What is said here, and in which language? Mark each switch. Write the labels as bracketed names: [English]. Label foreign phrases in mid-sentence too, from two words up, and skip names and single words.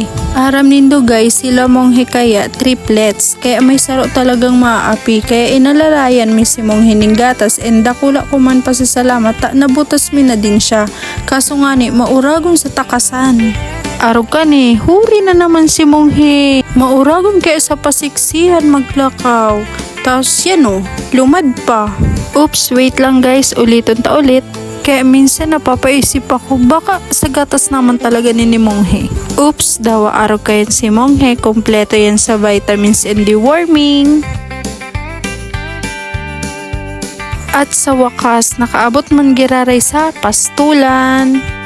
[Bikol] Aram nindo guys, sila Monghe kaya triplets, kaya may saro talagang maaapi, kaya inalalayan mi si Monghe ning gatas and dakula ko man pasasalamat ta nabutas mi na din siya. Kaso nga ni, mauragon sa takasan. Araw ka ni, huri na naman si Monghe. Mauragon kaya sa pasiksihan maglakaw. [Filipino] Tapos yan o, lumad pa. Oops, wait lang guys, ulitin ta ulit. Kaya minsan napapaisip ako, baka sa gatas naman talaga ni Monghe. [Bikol] Oops, dawa araw kayan si Monghe, kompleto yan sa [English] vitamins and deworming. [Bikol] At sa wakas, nakaabot man giraray sa pastulan.